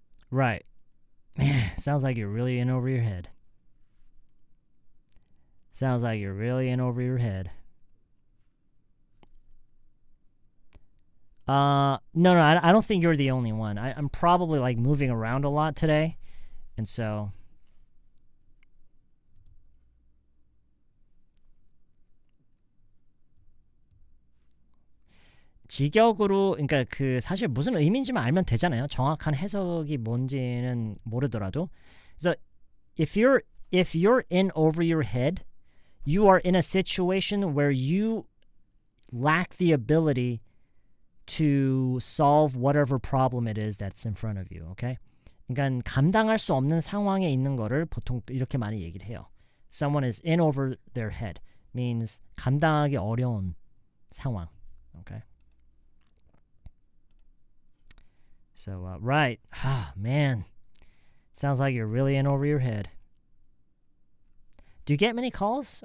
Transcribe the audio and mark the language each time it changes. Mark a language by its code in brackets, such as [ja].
[en] Right. Man, sounds like you're really in over your head. Sounds like you're really in over your head. No, I don't think you're the only one. I'm probably like moving around a lot today. And so [ko] 직역으로, 그러니까 그 사실 무슨 의미인지만 알면 되잖아요. 정확한 해석이 뭔지는 모르더라도. [en] So if you're in over your head, you are in a situation where you lack the ability to solve whatever problem it is that's in front of you. Okay? [ko] 그러니까 감당할 수 없는 상황에 있는 거를 보통 이렇게 많이 얘기를 해요. [en] Someone is in over their head means [ko] 감당하기 어려운 상황. [en] Okay? So, right. Man. Sounds like you're really in over your head. Do you get many calls?